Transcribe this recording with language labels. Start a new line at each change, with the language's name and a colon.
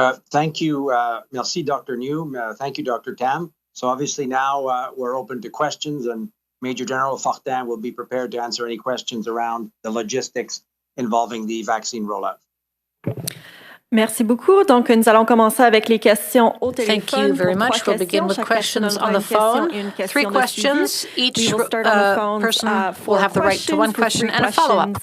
English: Thank you. Merci, Dr. New. Thank you, Dr. Tam. So obviously now we're open to questions, and Major General Fortin will be prepared to answer any questions around the logistics involving the vaccine rollout.
French: Merci beaucoup. Donc, nous allons commencer avec les questions au téléphone.
English: Thank you very much. We'll begin with questions on the phone. 3 questions. Each person will have the right to 1 question and a follow-up.